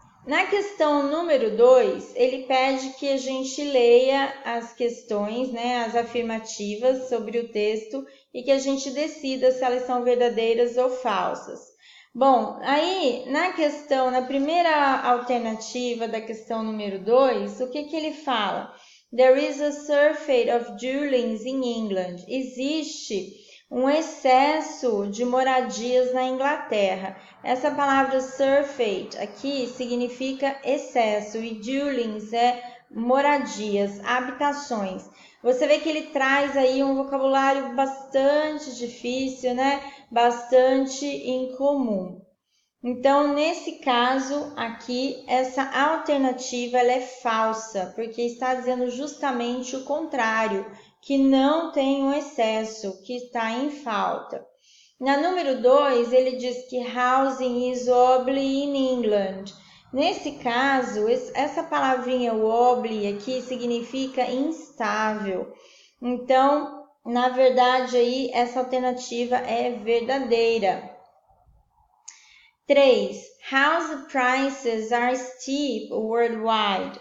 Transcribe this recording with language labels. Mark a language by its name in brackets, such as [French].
[Portuguese] Na questão número 2, ele pede que a gente leia as questões, né, as afirmativas sobre o texto e que a gente decida se elas são verdadeiras ou falsas. Bom, aí na primeira alternativa da questão número 2, o que ele fala? [English] There is a surfeit of dwellings in England. [Portuguese] Existe um excesso de moradias na Inglaterra. Essa palavra surfeit aqui significa excesso e dwellings é moradias, habitações. Você vê que ele traz aí um vocabulário bastante difícil, né? Bastante incomum. Então, nesse caso aqui, essa alternativa ela é falsa, porque está dizendo justamente o contrário, que não tem um excesso, que está em falta. Na número 2, ele diz que [English] housing is wobbly in England. [Portuguese] Nesse caso, essa palavrinha wobbly aqui significa instável. Então, na verdade, aí, essa alternativa é verdadeira. 3. [English] House prices are steep worldwide.